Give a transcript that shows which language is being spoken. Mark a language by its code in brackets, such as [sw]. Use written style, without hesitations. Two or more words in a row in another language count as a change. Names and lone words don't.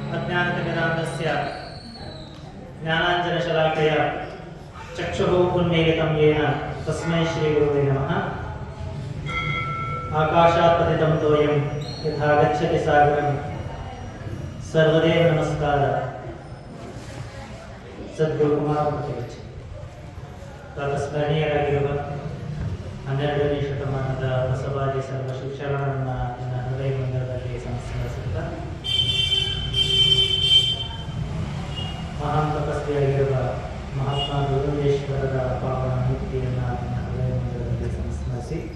[sa] अज्ञानतिमिरान्धस्य ज्ञानाञ्जनशलाकया चक्षुः उन्मीलितं येन तस्मै श्रीगुरुवे नमः। आकाशात् पतितं तोयं यथा गच्छति सागरं सर्वदेव नमस्कार सद्गुरुकुमार [kn] ಸ್ಮರಣೀಯರಾಗಿರುವ 12ನೇ ಶತಮಾನದ ಬಸವಾದಿ ಸರ್ವ ಶಿಕ್ಷಣವನ್ನು ನನ್ನ ಹೃದಯ ಮಂದಿರದಲ್ಲಿ ಸಂಸ್ಕರಿಸುತ್ತಾ ಮಹಾನ್ ತಪಸ್ವಿಯಾಗಿರುವ ಮಹಾತ್ಮ ಗುರುದೇಶ್ವರರ ಪಾವನ ಮೂರ್ತಿಯನ್ನು ನನ್ನ ಹೃದಯ ಮಂದಿರದಲ್ಲಿ ಸಂಸ್ಮರಿಸಿ